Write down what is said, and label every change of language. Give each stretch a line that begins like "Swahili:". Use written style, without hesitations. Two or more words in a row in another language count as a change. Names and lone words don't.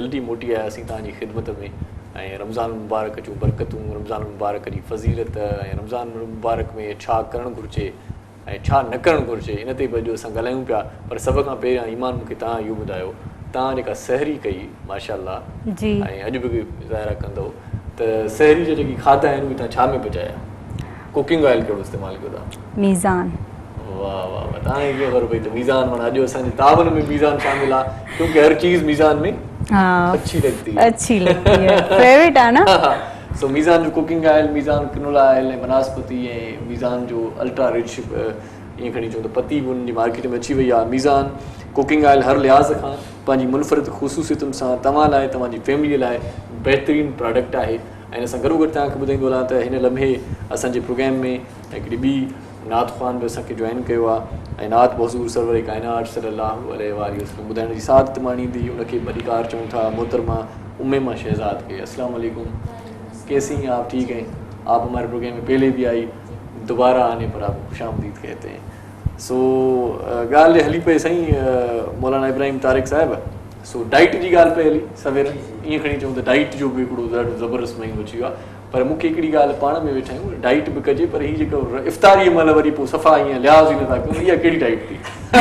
Sindhi: जल्दी मोटी आयासीं तव्हांजी ख़िदमत में ऐं रमज़ान मुबारक जूं बरकतूं रमज़ान मुबारक जी फज़ीलत ऐं रमज़ान मुबारक में छा करणु घुरिजे ऐं छा न करणु घुरिजे इन ते बि अॼु असां ॻाल्हायूं पिया पर सभ खां पहिरियां ईमान मूंखे तव्हां इहो ॿुधायो तव्हां जेका सहरी कई माशाअल्लाह जी ऐं अॼु बि ज़ाहिर कंदव त सहरी जा जेकी खाधा आहिनि उहे तव्हां छा में पचाया
English: cooking oil
Sindhi: कहिड़ो इस्तेमालु कयो था? मीज़ान। वाह वाह वाह, तव्हांखे कीअं ख़बर पई त मीज़ान माना अॼु असांजे तावन में मीज़ान शामिल आहे,
Urdu: کیونکہ ہر چیز میزان میں हाँ اچھی لگتی ہے. اچھی لگتی ہے، فیورٹ ہے نا.
Sindhi: सो मीज़ान जो
English: cooking oil,
Sindhi: मीज़ान
English: canola oil
Sindhi: ऐं बनास्पति ऐं मीज़ान जो
English: ultra rich
Sindhi: ईअं खणी चऊं त पती बि उनजी मार्केट में अची वई आहे। मीज़ान
English: cooking oil
Sindhi: हर लिहाज़ खां पंहिंजी मुनफ़रिद ख़ुसूसियतुनि सां तव्हां लाइ, तव्हांजी फैमिलीअ लाइ बहितरीनु प्रोडक्ट आहे। ऐं असां गॾो गॾु तव्हांखे ॿुधाईंदो हलां त हिन लम्हे असांजे प्रोग्राम में हिकिड़ी ॿी नात ख़्वान बि असांखे जॉइन कयो आहे ऐं नात हुज़ूर सरवर काइनात
Arabic: صلى الله عليه وسلم
Sindhi: ॿुधाइण जी सादत माणींदी, उनखे बदिकार चऊं था मोहतरमा उम्मेमा शहज़ाद के।
Arabic: السلام علیکم,
Urdu: کیسی ہیں آپ? ٹھیک ہیں? آپ ہمارے پروگرام میں پہلے بھی آئیں، دوبارہ آنے پر آپ کو خوش آمدید کہتے ہیں.
Sindhi: सो ॻाल्हि हली पई साईं मौलाना इब्राहिम तारिक साहिब, सो डाइट जी ॻाल्हि पई हली सवेर, ईअं खणी चऊं त डाइट जो बि हिकिड़ो ॾाढो ज़बरदस्त महीनो अची वियो आहे। पर मूंखे हिकिड़ी ॻाल्हि पाण में वेठा आहियूं, डाइट बि कजे पर हीअ जेको इफ़्तारीअ महिल वरी पोइ सफ़ा ईअं लिहाज़ ई नथा कयूं, इहा कहिड़ी डाइट थी?